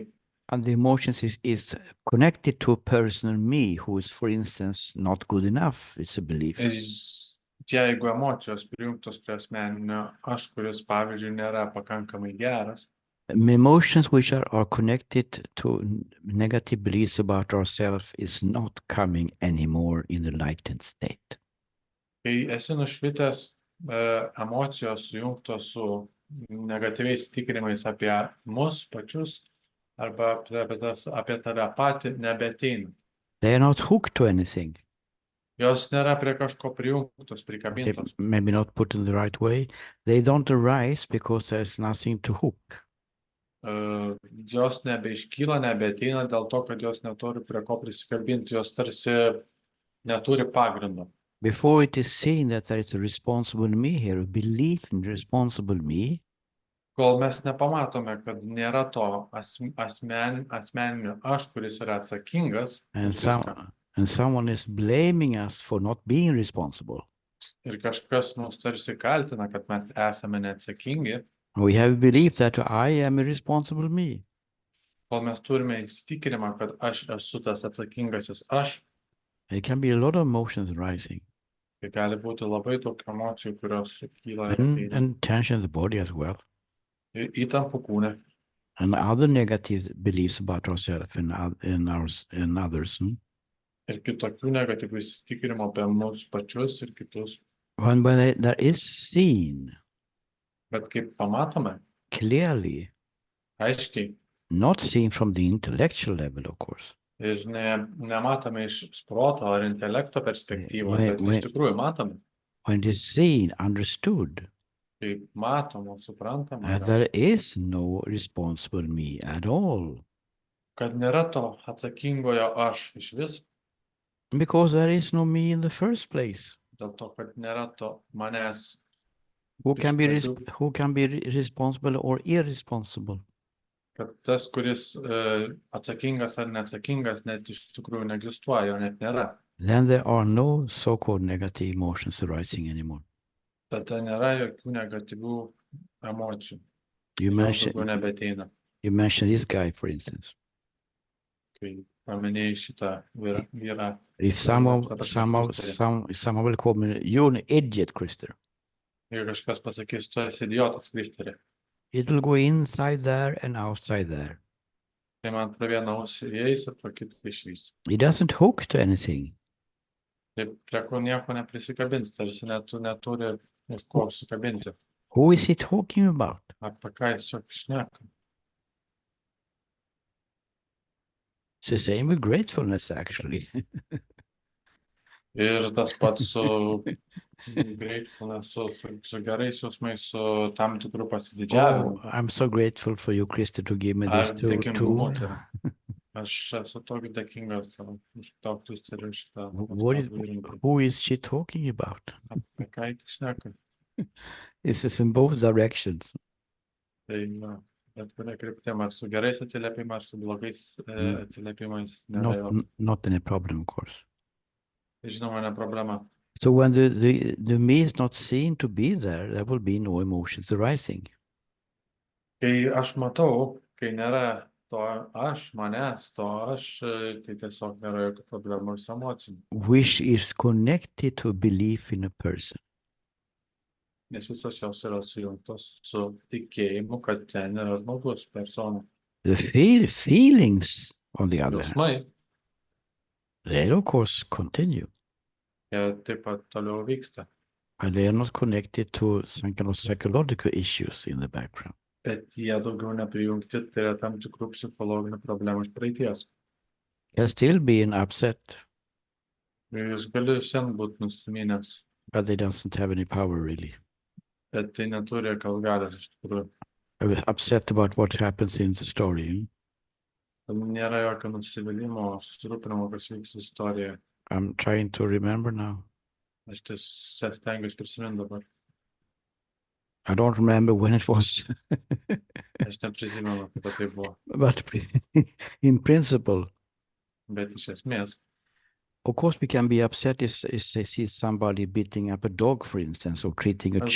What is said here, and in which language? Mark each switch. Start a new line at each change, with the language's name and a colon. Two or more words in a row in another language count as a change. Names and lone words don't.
English: And the emotions is connected to a personal me who is, for instance, not good enough. It's a belief.
Lithuanian: Jeigu emocijos prijungtos prie asmeninio aš, kuris, pavyzdžiui, nėra pakankamai geras,
English: Emotions which are connected to negative beliefs about ourselves is not coming anymore in the enlightened state.
Lithuanian: kai esi nušvitęs, emocijos sujungtos su negatyviais tikrinimais apie mus pačius arba apie tave patį nebeteina.
English: They are not hooked to anything.
Lithuanian: Jos nėra prie kažko prijungtos, prikabintos.
English: Maybe not put in the right way. They don't arise because there's nothing to hook.
Lithuanian: Jos nebeiškyla, nebeteina dėl to, kad jos neturi prie ko prisikabinti, jos tarsi neturi pagrindo.
English: Before it is seen that there is a responsible me here, a belief in responsible me,
Lithuanian: Kol mes nepamatome, kad nėra to asmeninio aš, kuris yra atsakingas
English: and
Lithuanian: už viską,
English: someone is blaming us for not being responsible.
Lithuanian: ir kažkas mus tarsi kaltina, kad mes esame neatsakingi,
English: We have a belief that I am a responsible me.
Lithuanian: kol mes turime įsitikinimą, kad aš esu tas atsakingasis aš,
English: There can be a lot of emotions rising
Lithuanian: tai gali būti labai daug emocijų, kurios kyla ir ateina.
English: and tension in the body as well,
Lithuanian: Ir įtampų kūne,
English: and other negative beliefs about ourselves and others.
Lithuanian: ir kitokių negatyvių įsitikinimų apie mus pačius ir kitus.
English: When there is seen
Lithuanian: Bet kaip pamatome,
English: clearly,
Lithuanian: aiškiai,
English: not seen from the intellectual level, of course,
Lithuanian: ir nematome iš proto ar intelekto perspektyvos, bet
English: Wait.
Lithuanian: iš tikrųjų matome,
English: when it is seen, understood,
Lithuanian: kaip matoma, suprantama,
English: there is no responsible me at all,
Lithuanian: kad nėra to atsakingojo aš iš vis,
English: because there is no me in the first place.
Lithuanian: dėl to, kad nėra to manęs,
English: Who can be
Lithuanian: Iš
English: responsible or irresponsible?
Lithuanian: kad tas, kuris atsakingas ar neatsakingas, net iš tikrųjų neegzistuoja, jo net nėra.
English: Then there are no so-called negative emotions arising anymore.
Lithuanian: Tada nėra jokių negatyvių emocijų.
English: You
Lithuanian: Jos daugiau
English: mentioned
Lithuanian: nebeteina.
English: this guy, for instance.
Lithuanian: Kai paminėjai šitą vyrą.
English: If someone will call me, you're an idiot, Christer.
Lithuanian: Jeigu kažkas pasakys, tu esi idiotas, Kristeri,
English: It will go inside there and outside there.
Lithuanian: tai man pro vieną ausį įeis ir pro kitą išvys.
English: It doesn't hook to anything.
Lithuanian: Taip, prie ko nieko neprisikabins, tarsi neturi iš ko apsikabinti.
English: Who is he talking about?
Lithuanian: Apie ką jis čia šneka?
English: It's the same with gratefulness, actually.
Lithuanian: Ir tas pats su gratefulness, su gerais jausmais, su tam tikrų pasididžiavimu.
English: I'm so grateful for you, Christer, to give me this
Lithuanian: Ar
English: tool.
Lithuanian: dėkingumu, tai yra. Aš esu toks dėkingas už to, Kristeri, šitą įrankį.
English: Who is she talking about?
Lithuanian: Apie ką jis šneka?
English: This is in both directions.
Lithuanian: Tai Bet kuria kryptim, ar su gerais atsiliepimais, ar su blogais atsiliepimais, nėra
English: Not,
Lithuanian: jokio.
English: not any problem, of course.
Lithuanian: Tai žinoma, ne problema.
English: So when the me is not seen to be there, there will be no emotions arising.
Lithuanian: Kai aš matau, kai nėra to aš, manęs, to aš, tai tiesiog nėra jokių problemų ir su emocijom.
English: Which is connected to belief in a person.
Lithuanian: Nes visos jos yra sujungtos su tikėjimu, kad ten yra žmogus, persona.
English: The feelings, on the other hand,
Lithuanian: Jausmai,
English: they of course continue,
Lithuanian: jie taip pat toliau vyksta.
English: but they are not connected to some kind of psychological issues in the background.
Lithuanian: Bet jie daugiau neprijungti, tai yra tam tikrų psichologinių problemų iš praeities.
English: Can still be an upset,
Lithuanian: Jūs gali šiandien būti nusiminęs,
English: but they doesn't have any power really.
Lithuanian: bet tai neturi jokios galios iš tikrųjų.
English: I was upset about what happens in the story.
Lithuanian: Nėra jokio nusivylimų, susirūpinimo, kas vyks istorijoje.
English: I'm trying to remember now.
Lithuanian: Aš tiesiog stengiuosi prisiminti dabar.
English: I don't remember when it was,
Lithuanian: Aš neprisimenu, kaip tai buvo.
English: but in principle,
Lithuanian: Bet iš esmės,
English: of course, we can be upset if they see somebody beating up a dog, for instance, or treating a